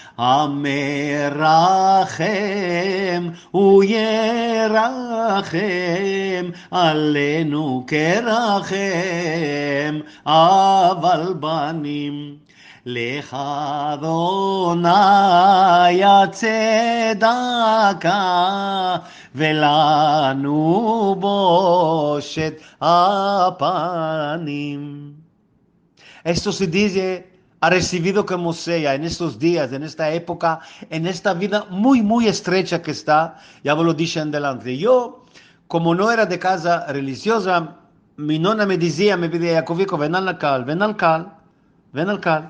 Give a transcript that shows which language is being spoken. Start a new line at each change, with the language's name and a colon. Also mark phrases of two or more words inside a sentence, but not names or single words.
Hebrew: המרחם הוא ירחם עלינו כרחם אבל בנים. לך אדוני הצדקה, ולנו בושת הפנים.
Spanish: Esto se dice ha recibido como sea en estos días, en esta época, en esta vida muy estrecha que está.
Ladino: Ya vos lo dije en delante. Yo, como no era de casa religiosa, mi nonna me decía, me pedía, Jacobico, ven al cal, ven al cal, ven al cal.